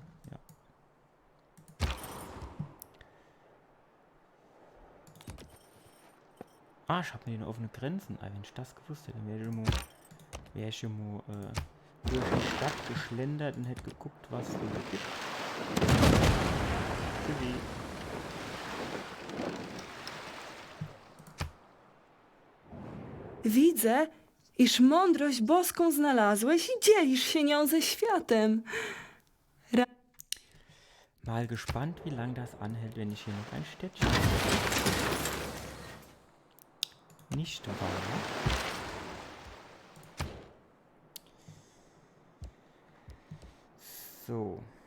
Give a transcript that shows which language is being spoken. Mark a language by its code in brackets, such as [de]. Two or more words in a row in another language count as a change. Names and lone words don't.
[de] Ja. Ich hab mir den offene Grenzen. Wenn ich das gewusst hätte, dann wäre ich schon mal durch die Stadt geschlendert und hätte geguckt, was es da gibt. [pl] Widzę, iż mądrość boską znalazłeś i dzielisz się nią ze światem. [de] Mal gespannt, wie lange das anhält, wenn ich hier noch ein Städtchen nicht baue. So.